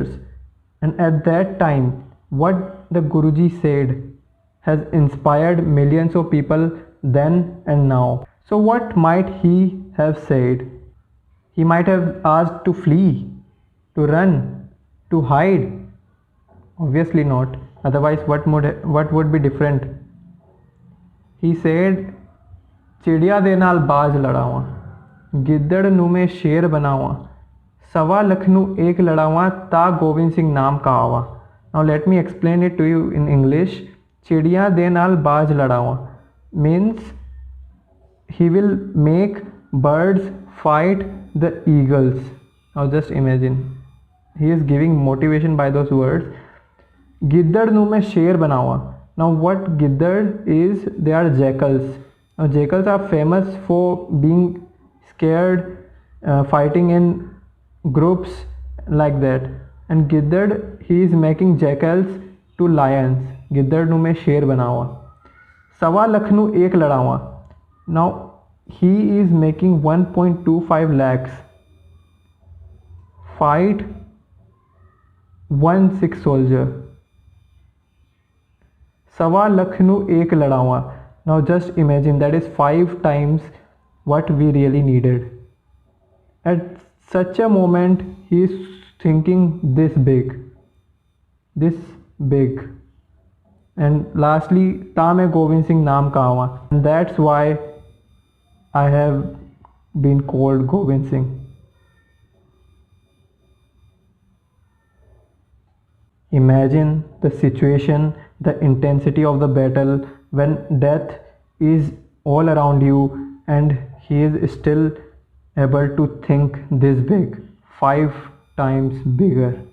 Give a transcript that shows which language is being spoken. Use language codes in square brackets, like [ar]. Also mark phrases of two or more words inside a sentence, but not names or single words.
[en] And at that time, what the Guruji said, has inspired millions of people then and now. So, what might he have said? He might have asked to flee, to run, to hide. Obviously not. Otherwise, what would be different? He said, [pa] ਚਿੜੀਆ ਦੇ ਨਾਲ ਬਾਜ਼ ਲੜਾਵਾਂ, ਗਿੱਦੜ ਨੂੰ ਮੈਂ ਸ਼ੇਰ ਬਣਾਵਾਂ, ਸਵਾ ਲੱਖ ਨੂੰ ਇਕ ਲੜਾਵਾਂ ਤਾਂ ਗੋਬਿੰਦ ਸਿੰਘ ਨਾਮ ਕਹਾਵਾਂ. [en] Now let me explain it to you in English. [pa] ਚਿੜੀਆ ਦੇ ਨਾਲ ਬਾਜ਼ ਲੜਾਵਾਂ [en] means he will make birds fight the eagles. Now just imagine. He is giving motivation by those words. [pa] ਗਿੱਦੜ ਨੂੰ ਮੈਂ ਸ਼ੇਰ ਬਣਾਵਾਂ. [en] Now what giddard is, they are jackals. Now jackals are famous for being scared, fighting in groups like that. And giddard, he is making jackals to lions. [pa] ਗਿੱਦੜ ਨੂੰ ਮੈਂ ਸ਼ੇਰ ਬਣਾਵਾਂ, ਸਵਾ ਲੱਖ ਨੂੰ ਇਕ ਲੜਾਵਾਂ. [en] Now he is making 1.25 lakhs fight 1 sick soldier. [pa] ਸਵਾ ਲੱਖ ਨੂੰ ਇਕ ਲੜਾਵਾਂ. [en] Now just imagine, that is 5 times what we really needed. At such a moment he is thinking this big. And lastly, [pa] ਤਾਂ ਮੈਂ ਗੋਬਿੰਦ ਸਿੰਘ ਨਾਮ ਕਹਾਵਾਂ. [en] And that's why I have been called Govind Singh. Imagine the situation, the intensity of the battle when death is all around you and he is still able to think this big, 5 times bigger.